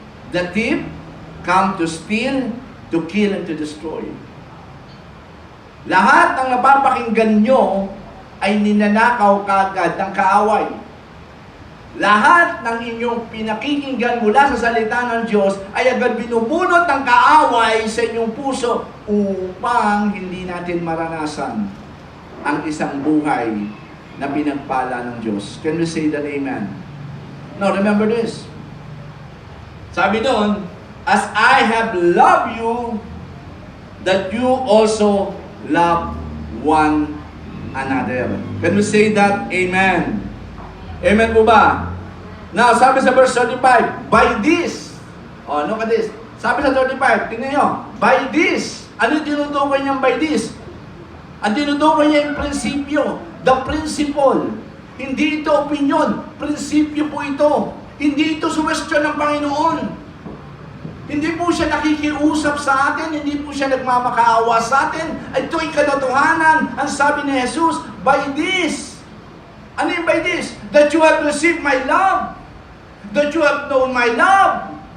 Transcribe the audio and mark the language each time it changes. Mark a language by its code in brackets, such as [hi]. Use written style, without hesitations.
[en] The thief come to steal, to kill, and to destroy. [tl] Lahat ng napapakinggan nyo ay ninanakaw kaagad ng kaaway. Lahat ng inyong pinakikinggan mula sa salita ng Diyos ay agad binubunot ng kaaway sa inyong puso upang hindi natin maranasan ang isang buhay na pinagpala ng Diyos. [en] Can we say that amen? Now, remember this. [tl] Sabi doon, [en] as I have loved you, that you also love one another. Can we say that? Amen. [tl] Amen po ba? [en] Now, [tl] sabi sa [en] verse 35, by this, look at this. [tl] Sabi sa 35, tingnan nyo, [en] by this, [tl] ano yung tinutukoy niyang by this? Ang tinutukoy niya yung prinsipyo, [en] the principle. [tl] Hindi ito opinion, prinsipyo po ito. Hindi ito suwestyon ng Panginoon. Hindi po siya nakikiusap sa atin, hindi po siya nagmamakaawa sa atin. Ito'y katotohanan. Ang sabi ni Jesus, [en] by this. [tl] Ano yung by this? [en] That you have received my love. That you have known my love.